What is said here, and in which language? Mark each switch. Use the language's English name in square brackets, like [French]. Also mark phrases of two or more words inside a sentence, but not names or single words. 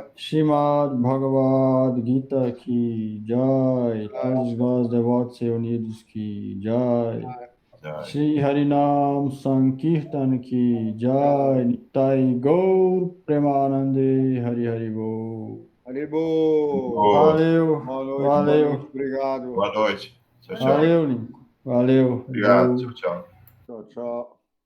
[Hindi] श्रीमद् भगवद गीता की जय। तुलसीदास देवत सेवनीर की जय। जय श्री हरिनाम संकीर्तन की जय। [Bangla] निताई गौर प्रेमानंदे हरि हरि बोल। Haribol. [Portuguese] Valeu, Boa noite, valeu, obrigado. Boa noite. Tchau, tchau. valeu, Lincoln. Valeu. Obrigado. Deus. Tchau, tchau. Tchau, tchau.